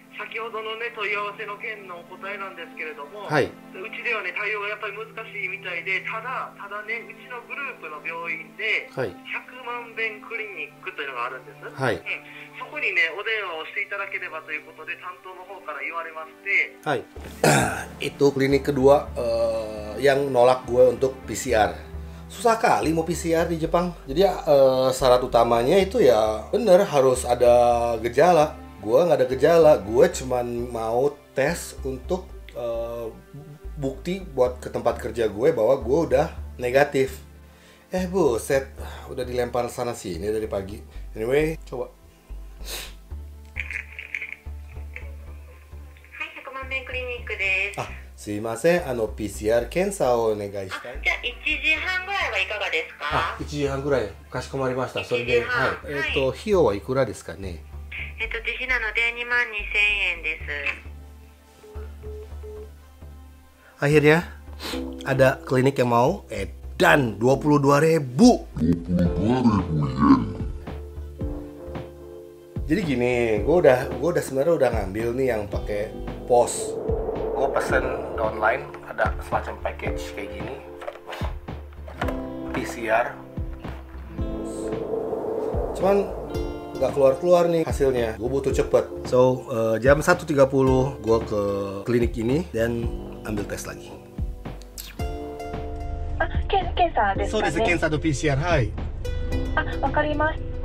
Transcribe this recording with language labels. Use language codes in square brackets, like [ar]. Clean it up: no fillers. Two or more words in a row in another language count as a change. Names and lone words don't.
[ja] 先ほどのね問い合わせの件のお答えなんですけれども、はい。うちではね対応がやっぱり難しいみたいで、ただねうちのグループの病院ではい。 100万遍クリニックというのがあるんです。はい。そこにねお電話をしていただければということで担当の方から言われまして、 Hai. [id] Itu klinik kedua yang nolak gue untuk PCR. Susah kali mau PCR di Jepang. Jadi syarat utamanya itu ya bener harus ada gejala. Gue nggak ada gejala. Gue cuman mau tes untuk bukti buat ke tempat kerja gue bahwa gue udah negatif. Buset, udah dilempar sana sini dari pagi. Anyway, coba. [ja] 100 万遍クリニックです。すいません、PCR 検査をお願いしたい。じゃあ1時半ぐらいはいかがですか？ 1時半ぐらいかしこまりました。それで、 1時半、はい。費用はいくらですかね？自費なので22,000円です。 [id] Akhirnya ada klinik yang mau dan 22.000. 22.000 yen. Jadi gini, gue udah sebenarnya udah ngambil nih yang pakai pos. Gue pesen online ada semacam package kayak gini, PCR. Cuman nggak keluar nih hasilnya. Gue butuh cepet. So jam 1.30 gue ke klinik ini dan ambil tes lagi. [ja] 検査ですかね。そうです、検査と PCR。はい。わかりました。